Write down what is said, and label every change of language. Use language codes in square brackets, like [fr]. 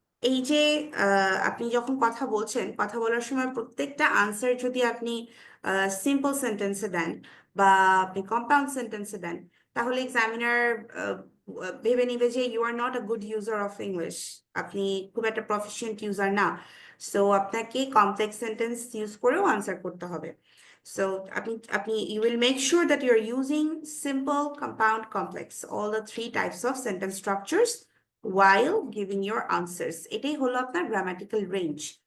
[bn] এই যে আপনি যখন কথা বলছেন, কথা বলার সময় প্রত্যেকটা আনসার যদি আপনি সিম্পল সেন্টেন্সে দেন বা আপনি কম্পাউন্ড সেন্টেন্সে দেন, তাহলে এক্সামিনার ভেবে নিবে যে [en] you are not a good user of English, [bn] আপনি খুব একটা প্রফিশিয়েন্ট ইউজার না। সো আপনাকে কমপ্লেক্স সেন্টেন্স ইউজ করেও আনসার করতে হবে। [en] So you will make sure that you're using simple, compound, complex, all the three types of sentence structures while giving your answers. [bn] এটাই হলো আপনার grammatical range.